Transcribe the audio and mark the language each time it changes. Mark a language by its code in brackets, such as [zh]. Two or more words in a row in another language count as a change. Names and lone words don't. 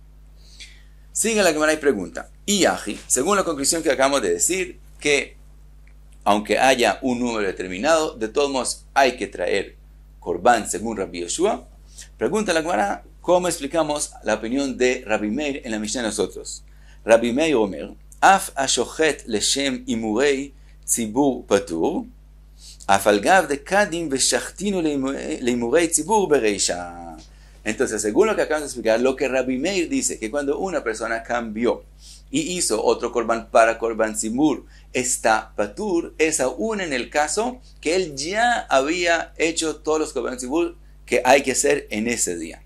[es] Sigue la Gemara y pregunta, y Aji, según la conclusión que acabamos de decir, que aunque haya un número determinado, de todos modos hay que traer Corbán según Rabbi Yoshua. Pregunta la Gemara, ¿cómo explicamos la opinión de Rabbi Meir en la Mishnah de nosotros? [he] רבי מאיר אומר, אף השוחט לשם אימורי ציבור פטור, [arc] אף על גב דקדים ושחטינהו לאימורי ציבור ברישא. [es] Entonces, según lo que acabamos de explicar, lo que Rabbi Meir dice, que cuando una persona cambió y hizo otro Corbán para [he] קרבן ציבור, [es] está patur, es aún en el caso que él ya había hecho todos los [he] קרבן ציבור [es] que hay que hacer en ese día.